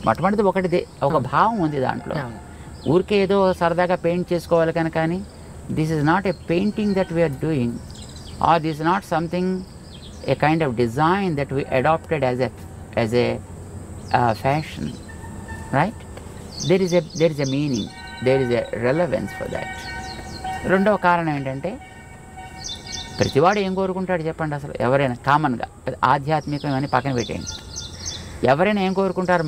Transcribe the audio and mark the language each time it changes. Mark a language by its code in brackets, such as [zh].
[te] మొట్టమొదటిది ఒకటిది, ఒక భావం ఉంది దాంట్లో. ఊరికే ఏదో సరదాగా పెయింట్ చేసుకోవాలి కనుక కానీ [en] This is not a painting that we're doing, or this is not something a kind of design that we adapted as a fashion, right? there is a meaning, there is a relevance for that. [te] రెండవ కారణం ఏంటంటే ప్రతివాడు ఏం కోరుకుంటాడు చెప్పండి? అసలు ఎవరైనా కామన్గా ఆధ్యాత్మికం అని పక్కన పెట్టేయండి, ఎవరైనా ఏం కోరుకుంటారు?